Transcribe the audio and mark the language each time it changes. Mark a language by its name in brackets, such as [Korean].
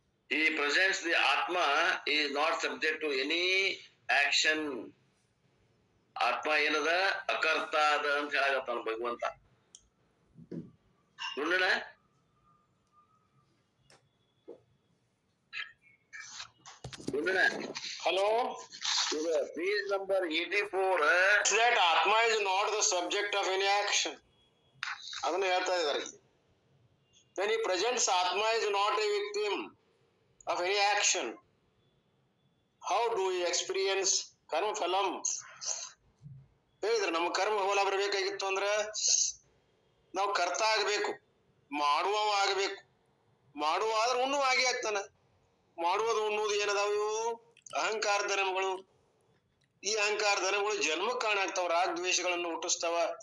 [English] He presents the Atma is not subject to any action. [Kannada] ಆತ್ಮ ಏನದ, ಅಕರ್ತ ಅದ ಅಂತ ಹೇಳಾಗತ್ತಾನ ಭಗವಂತ. ನೋಡೋಣ. [English] Hello. Page number 84. That Atma is not the subject of any action. [Kannada] ಅದನ್ನ ಹೇಳ್ತಾ ಇದ್ದಾರೆ. [English] When he presents Atma is not a victim of any action, how do we experience karma phalam? [Kannada] ಹೇಳಿದ್ರೆ ನಮ್ಮ ಕರ್ಮ ಫಲ ಬರಬೇಕಾಗಿತ್ತು ಅಂದ್ರೆ ನಾವು ಕರ್ತ ಆಗ್ಬೇಕು, ಮಾಡುವವ ಆಗ್ಬೇಕು. ಮಾಡುವ ಆದ್ರೆ ಉಣ್ಣುವ ಆಗಿ ಆಗ್ತಾನ. ಮಾಡುವುದು ಉಣ್ಣುವುದು ಏನದಾವು? ಅಹಂಕಾರ ಧರ್ಮಗಳು. ಈ ಅಹಂಕಾರ ಧರ್ಮಗಳು ಜನ್ಮ ಕಾಣಾಗ್ತಾವ, ರಾಗ ದ್ವೇಷಗಳನ್ನು ಹುಟ್ಟಿಸ್ತಾವ.